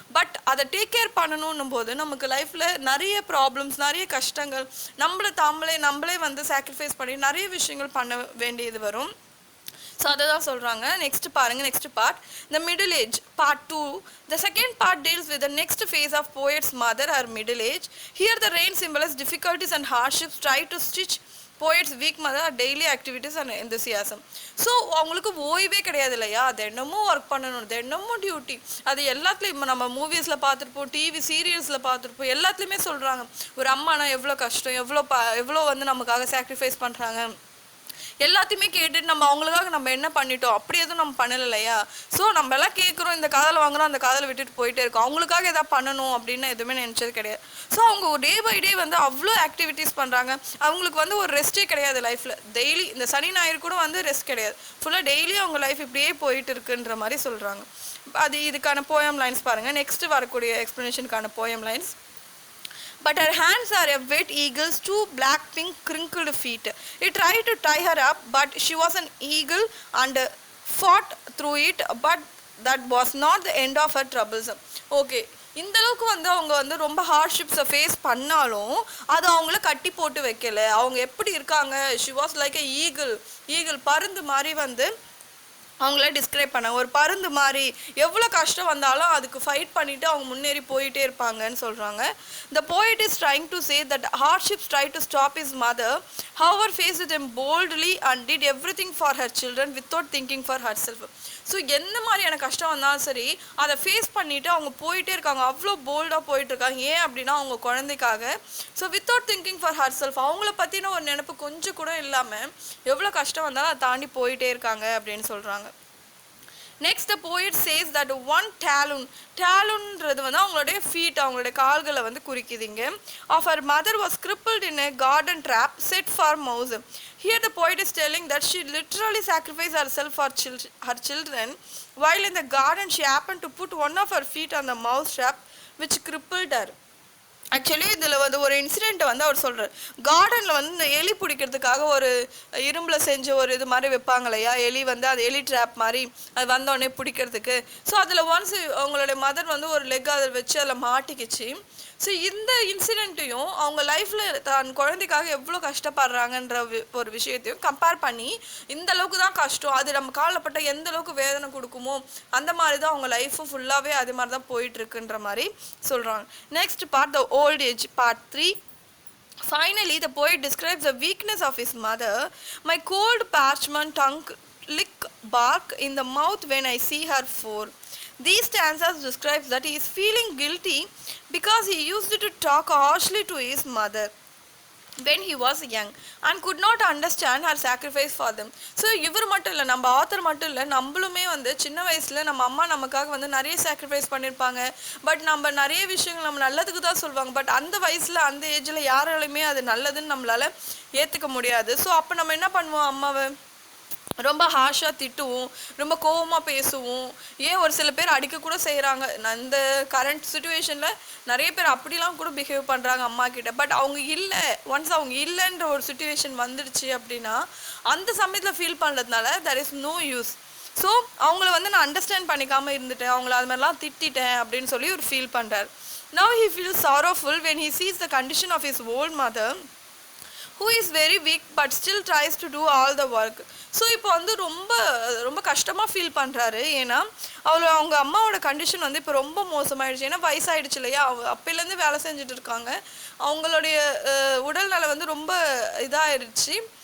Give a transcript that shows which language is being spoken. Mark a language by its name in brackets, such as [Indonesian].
[Tamil] But அதை take care பண்ணணும் போது நமக்கு லைஃப்பில் நிறைய ப்ராப்ளம்ஸ், நிறைய கஷ்டங்கள், நம்மளே வந்து சாக்ரிஃபைஸ் பண்ணி நிறைய விஷயங்கள் பண்ண வேண்டியது வரும். ஸோ அதை தான் சொல்கிறாங்க. [English] Next பாருங்க, next part, the middle age part 2. The second part deals with the next phase of poet's mother, her middle age. Here the rain symbolizes difficulties and hardships try to stitch poet's weak mother daily activities and enthusiasm. [Tamil] So அவங்களுக்கு ஓய்வே கிடையாது இல்லையா, தினமும் work பண்ணணும், தினமும் duty. அது எல்லாத்துலேயும் நம்ம மூவிஸில் பார்த்துருப்போம், டிவி சீரியல்ஸில் பார்த்துருப்போம், எல்லாத்துலேயுமே சொல்கிறாங்க ஒரு அம்மானா எவ்வளோ கஷ்டம், எவ்வளோ வந்து நமக்காக சாக்ரிஃபைஸ் பண்ணுறாங்க. எல்லாத்தையுமே கேட்டுட்டு நம்ம அவங்களுக்காக நம்ம என்ன பண்ணிட்டோம், அப்படி எதுவும் நம்ம பண்ணலை இல்லையா. ஸோ நம்ம எல்லாம் கேட்குறோம், இந்த காதலை வாங்குறோம், அந்த காதலை விட்டுட்டு போயிட்டே இருக்கோம். அவங்களுக்காக எதாவது பண்ணணும் அப்படின்னு எதுவுமே நினச்சது கிடையாது. ஸோ அவங்க டே பை டே வந்து அவ்வளோ ஆக்டிவிட்டீஸ் பண்ணுறாங்க. அவங்களுக்கு வந்து ஒரு ரெஸ்ட்டே கிடையாது லைஃப்பில். டெய்லி இந்த சனி ஞாயிறு கூட வந்து ரெஸ்ட் கிடையாது, ஃபுல்லாக டெய்லி அவங்க லைஃப் இப்படியே போயிட்டு இருக்குன்ற மாதிரி சொல்கிறாங்க. அது இதுக்கான போயம் லைன்ஸ் பாருங்கள். நெக்ஸ்ட்டு வரக்கூடிய எக்ஸ்ப்ளனேஷனுக்கான poem lines. [English] But her hands are a wet eagle's 2 black pink crinkled feet. He tried to tie her up, but she was an eagle and fought through it, but that was not the end of her troubles. [Tamil] Okay, இந்த அளவுக்கு வந்து அவங்க வந்து ரொம்ப ஹார்ட்ஷிப்ஸை face பண்ணாலும் அது அவங்கள கட்டி போட்டு வைக்கல. அவங்க எப்படி இருக்காங்க, [English] she was like a eagle, [Tamil] பருந்து மாதிரி வந்து அவங்கள டிஸ்கிரைப் பண்ணாங்க. ஒரு பருந்து மாதிரி எவ்வளோ கஷ்டம் வந்தாலும் அதுக்கு ஃபைட் பண்ணிவிட்டு அவங்க முன்னேறி போயிட்டே இருப்பாங்கன்னு சொல்கிறாங்க. [English] The poet is trying to say that hardships tried to stop his mother, however faced them boldly and did everything for her children without thinking for herself. [Tamil] So எந்த மாதிரியான கஷ்டம் வந்தாலும் சரி அதை ஃபேஸ் பண்ணிவிட்டு அவங்க போயிட்டே இருக்காங்க, அவ்வளோ போல்டாக போயிட்டுருக்காங்க. ஏன் அப்படின்னா அவங்க குழந்தைக்காக. So [English] without thinking for herself, [Tamil] அவங்கள பற்றின ஒரு நினைப்பு கொஞ்சம் கூட இல்லாமல் எவ்வளோ கஷ்டம் வந்தாலும் அதை தாண்டி போயிட்டே இருக்காங்க அப்படின்னு சொல்கிறாங்க. [English] next the poet says that one [Tamil] டேலுன்றது வந்து அவங்களுடைய ஃபீட், அவங்களுடைய கால்களை வந்து குறிக்குதுங்க. [English] Of her mother was crippled in a garden trap set for mouse. Here the poet is telling that she literally sacrificed herself for her children. While in the garden she happened to put one of her feet on the mouse trap which crippled her. [Tamil] Actually இதில் வந்து ஒரு இன்சிடெண்ட்டை வந்து அவர் சொல்கிறார். கார்டனில் வந்து இந்த எலி பிடிக்கிறதுக்காக ஒரு இரும்பில் செஞ்ச ஒரு இது மாதிரி வைப்பாங்க இல்லையா, எலி வந்து அது எலி ட்ராப் மாதிரி அது வந்தோடனே பிடிக்கிறதுக்கு. ஸோ அதில் ஒன்ஸ் அவங்களுடைய மதர் வந்து ஒரு லெக் அதில் வச்சு அதில் மாட்டிக்கிச்சு. ஸோ இந்த இன்சிடெண்ட்டையும் அவங்க லைஃப்பில் தன் குழந்தைக்காக எவ்வளோ கஷ்டப்படுறாங்கன்ற ஒரு விஷயத்தையும் கம்பேர் பண்ணி, இந்த அளவுக்கு தான் கஷ்டம், அது நம்ம காலப்பட்ட எந்த அளவுக்கு வேதனை கொடுக்குமோ அந்த மாதிரி தான் அவங்க லைஃப்பும் ஃபுல்லாகவே அது மாதிரி தான் போயிட்டுருக்குன்ற மாதிரி சொல்கிறாங்க. [English] Next part, the old age, part 3. Finally, the poet describes the weakness of his mother. My cold parchment tongue lick bark in the mouth when I see her for. These stanzas describes that he is feeling guilty because he used to talk harshly to his mother when he was young and could not understand her sacrifice for them. [Tamil] So இவர் மட்டும் இல்லை, நம்ம author மட்டும் இல்லை, நம்மளுமே வந்து சின்ன வயசில் நம்ம அம்மா நமக்காக வந்து நிறைய சாக்ரிஃபைஸ் பண்ணியிருப்பாங்க. பட் நம்ம நிறைய விஷயங்கள் நம்ம நல்லதுக்கு தான் சொல்லுவாங்க. பட் அந்த வயசில் அந்த ஏஜில் யாராலுமே அது நல்லதுன்னு நம்மளால் ஏற்றுக்க முடியாது. ஸோ அப்போ நம்ம என்ன பண்ணுவோம், அம்மாவை ரொம்ப ஹார்ஷாக திட்டுவோம், ரொம்ப கோவமாக பேசுவோம். ஏன் ஒரு சில பேர் அடிக்க கூட செய்கிறாங்க. அந்த கரண்ட் சுச்சுவேஷனில் நிறைய பேர் அப்படிலாம் கூட பிஹேவ் பண்ணுறாங்க அம்மா கிட்ட. பட் அவங்க இல்லை, ஒன்ஸ் அவங்க இல்லைன்ற ஒரு சுச்சுவேஷன் வந்துடுச்சு அப்படின்னா அந்த சமயத்தில் ஃபீல் பண்ணுறதுனால [English] there is no use. [Tamil] So அவங்கள வந்து நான் அண்டர்ஸ்டாண்ட் பண்ணிக்காமல் இருந்துட்டேன், அவங்கள அது மாதிரிலாம் திட்டிட்டேன் அப்படின்னு சொல்லி ஒரு ஃபீல் பண்ணுறார். [English] Now he feels sorrowful when he sees the condition of his old mother who is very weak but still tries to do all the work. [Tamil] So இப்போ வந்து ரொம்ப ரொம்ப கஷ்டமாக ஃபீல் பண்ணுறாரு. ஏன்னா அவங்க அம்மாவோட கண்டிஷன் வந்து இப்போ ரொம்ப மோசமாயிடுச்சு. ஏன்னா வயசாகிடுச்சு இல்லையா, அப்போலேருந்து வேலை செஞ்சுட்டு இருக்காங்க. அவங்களுடைய உடல்நலை வந்து ரொம்ப இதாகிடுச்சு.